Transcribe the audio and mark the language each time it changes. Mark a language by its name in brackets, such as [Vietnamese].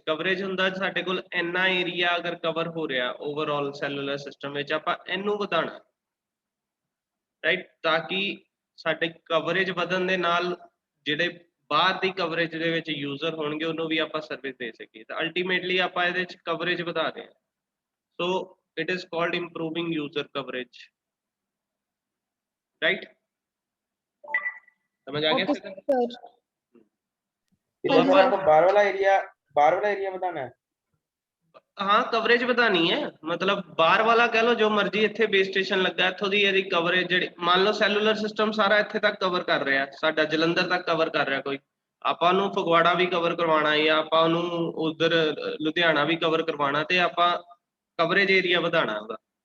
[Punjabi] Coverage ਹੁੰਦਾ ਸਾਡੇ ਕੋਲ ਇੰਨਾ ਏਰੀਆ ਅਗਰ ਕਵਰ ਹੋ ਰਿਹਾ ਓਵਰਆਲ ਸੈਲੂਲਰ ਸਿਸਟਮ ਵਿੱਚ, ਆਪਾਂ ਇਹਨੂੰ ਵਧਾਉਣਾ, ਰਾਈਟ, ਤਾਂ ਕਿ ਸਾਡੇ ਕਵਰੇਜ ਵਧਣ ਦੇ ਨਾਲ ਜਿਹੜੇ ਬਾਹਰ ਦੀ ਕਵਰੇਜ ਦੇ ਵਿੱਚ ਯੂਜ਼ਰ ਹੋਣਗੇ ਉਹਨੂੰ ਵੀ ਆਪਾਂ ਸਰਵਿਸ ਦੇ ਸਕੀਏ। ਤਾਂ ਅਲਟੀਮੇਟਲੀ ਆਪਾਂ ਇਹਦੇ ਵਿੱਚ ਕਵਰੇਜ ਵਧਾ ਰਹੇ ਹਾਂ, [English] So it is called improving user coverage. [Hindi] Right, समझ आ गया? सर आपको बाहर वाला एरिया बताना है। [Punjabi] हाँ, कवरेज ਵਧਾਣੀ ਹੈ, ਮਤਲਬ ਬਾਹਰ ਵਾਲਾ ਕਹਿ ਲਓ ਜੋ ਮਰਜ਼ੀ, ਇੱਥੇ ਬੇਸ ਸਟੇਸ਼ਨ ਲੱਗਾ ਇੱਥੋਂ ਦੀ ਇਹਦੀ ਕਵਰੇਜ ਜਿਹੜੀ ਮੰਨ ਲਓ ਸੈਲੂਲਰ ਸਿਸਟਮ ਸਾਰਾ ਇੱਥੇ ਤੱਕ ਕਵਰ ਕਰ ਰਿਹਾ, ਸਾਡਾ ਜਲੰਧਰ ਤੱਕ ਕਵਰ ਕਰ ਰਿਹਾ, ਕੋਈ ਆਪਾਂ ਨੂੰ ਫਗਵਾੜਾ ਵੀ ਕਵਰ ਕਰਵਾਉਣਾ ਜਾਂ ਆਪਾਂ ਉਹਨੂੰ ਉਧਰ ਲੁਧਿਆਣਾ ਵੀ ਕਵਰ ਕਰਵਾਉਣਾ, ਤੇ ਆਪਾਂ ਕਵਰੇਜ ਏਰੀਆ ਵਧਾਣਾ ਉਹਦਾ।